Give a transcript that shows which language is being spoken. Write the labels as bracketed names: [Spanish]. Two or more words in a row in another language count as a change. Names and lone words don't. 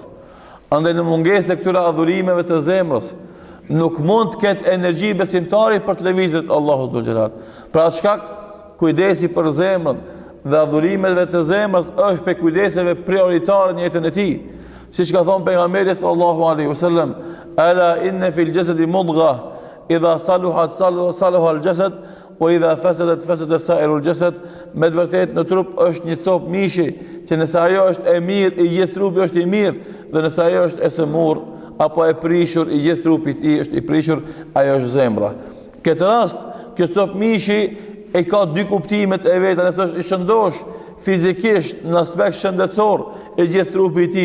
[Albanian] Andaj në mungesë të këtyre adhurimeve të zemrës nuk mund të ketë energji besimtari për të lëvizjet Allahut [Arabic] ذو الجلال. [Albanian] Pra atë shkak kujdesi për zemrën dhe adhurimeve të zemrës është për kujdeseve prioritare në jetën e tij. Siç ka thënë pejgamberi [Arabic] صلى الله عليه وسلم: "ألا إن في الجسد مضغة إذا صلحت صلح الجسد وإذا فسدت فسد سائر الجسد", [Albanian] me të vërtetë në trup është një copë mishi që nëse ajo është e mirë, i gjithë trupi është i mirë, dhe nëse ajo është e sëmur apo e prishur, i gjithë trupi i tij është i prishur, ajo është zemra. Këtë rast, kjo copë mishi e ka dy kuptimet e veta, nëse është i shëndosh fizikisht në aspekt shëndetësor, e gjithë trupi i